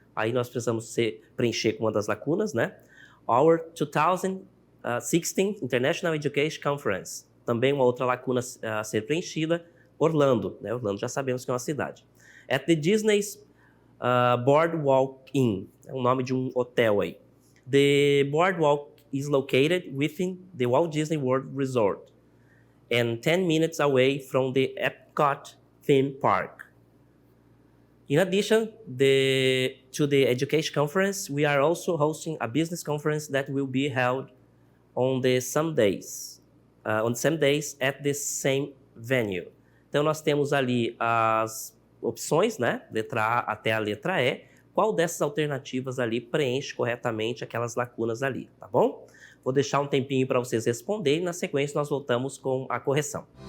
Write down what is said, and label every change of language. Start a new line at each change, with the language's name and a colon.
Portuguese: Aí nós precisamos preencher com uma das lacunas, né?
English: Our 2016 International Education Conference.
Portuguese: Também uma outra lacuna a ser preenchida, Orlando, né? Orlando já sabemos que é uma cidade.
English: At the Disney's Boardwalk Inn,
Portuguese: é o nome de um hotel aí.
English: The Boardwalk is located within the Walt Disney World Resort and 10 minutes away from the Epcot theme park. In addition to the education conference, we are also hosting a business conference that will be held on the same days at the same venue.
Portuguese: Então, nós temos ali as opções, né? Letra A até a letra E. Qual dessas alternativas ali preenche corretamente aquelas lacunas ali, tá bom? Vou deixar um tempinho para vocês responderem. Na sequência, nós voltamos com a correção.